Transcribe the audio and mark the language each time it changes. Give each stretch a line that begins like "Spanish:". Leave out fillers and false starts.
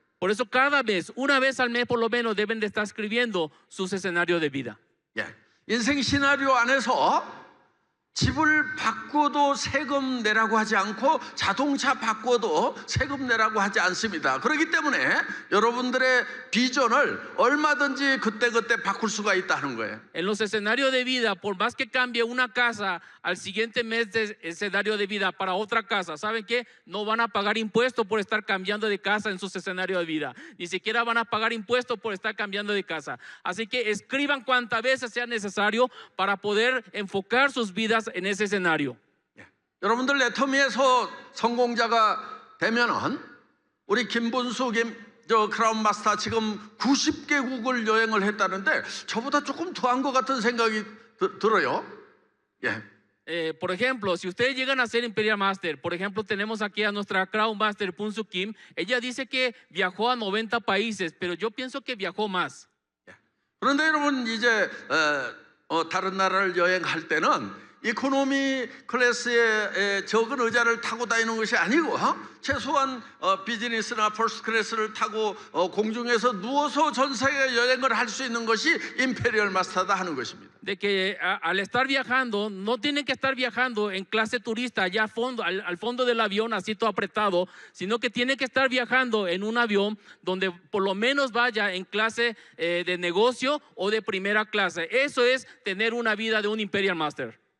Spanish: Por eso cada mes, una vez al mes por lo menos deben de estar escribiendo sus escenarios de vida.
Korean: 예. 인생 시나리오 안에서 집을 바꿔도 세금 내라고 하지 않고 자동차 바꿔도 세금 내라고 하지 않습니다. 그렇기 때문에 여러분들의 비전을 얼마든지 그때그때 바꿀 수가 있다는 거예요.
Spanish: En los escenarios de vida, por más que cambie una casa al siguiente mes de escenario de vida para otra casa, ¿saben qué? No van a pagar impuestos por estar cambiando de casa en sus escenarios de vida. Ni siquiera van a pagar impuestos por estar cambiando de casa. Así que escriban cuantas veces sea necesario para poder enfocar sus vidas en ese escenario.
Korean: 여러분들 애터미에서 성공자가 되면은 우리 김분수 크라운 마스터 지금 90개국을 여행을 했다는데 저보다 조금 더한 것 같은 생각이 들어요. 예.
Spanish: Por ejemplo, si ustedes llegan a ser Imperial Master, por ejemplo, tenemos aquí a nuestra Crown Master Punsu Kim. Ella dice que viajó a 90 países, pero yo pienso que viajó más.
Korean: 그런데 여러분 이제 다른 나라를 여행할 때는 이코노미 클래스의 적은 의자를 타고 다니는 것이 아니고 최소한 비즈니스나 퍼스트 클래스를 타고 공중에서 누워서 전 세계 여행을 할 수 있는 것이 임페리얼 마스터다 하는 것입니다.
Spanish: De que al estar viajando, no tienen que estar viajando en clase turista allá al fondo del avión así todo apretado, sino que tienen que estar viajando en un avión donde por lo menos vaya en clase de negocio o de primera clase. Eso es tener una vida de un Imperial Master.